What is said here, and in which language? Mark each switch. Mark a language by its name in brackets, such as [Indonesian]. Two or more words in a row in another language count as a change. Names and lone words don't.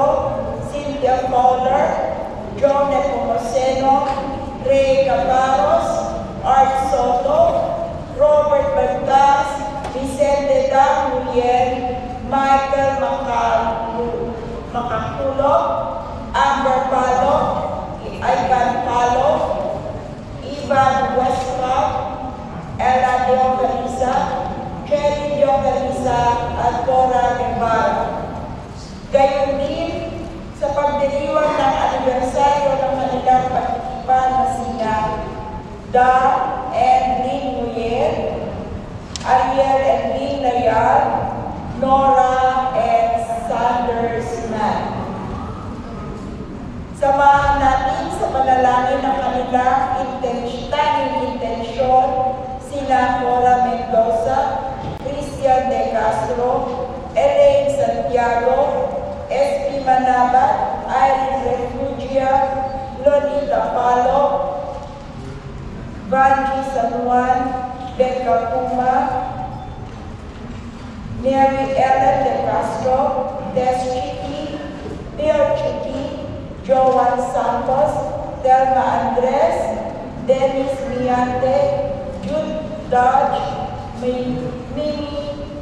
[Filipino] Cynthia Fowler, John Nepomuceno, Ray Cabarros, Art Soto, Robert Baltas, Vicente Damuliel, Michael Macaculo, Amber Palo, Ivan Palo, Ivan Westphal, Ella Diocariza, Jenny Diocariza, at Cora Guevara. Gayon din sa pagdiriwang ng anibersaryo ng kanilang pagtitipan na sina Da and Lynn Nguyen, Ariel and Lynn Layar, Nora and Sanders Mann. Samahan natin sa panalangin ng kanilang tanging intensyon sina Cora Mendoza, Christian De Castro, Elaine Santiago, S.P. Manabat, Irene Refugia, Lonita Palo, Vanji San Juan, Becca Puma, Mary Ellen De Castro, Des Chiqui, Bill Chiqui, Joan Santos, Thelma Andres, Dennis Miante, Jude Dodge, Mimi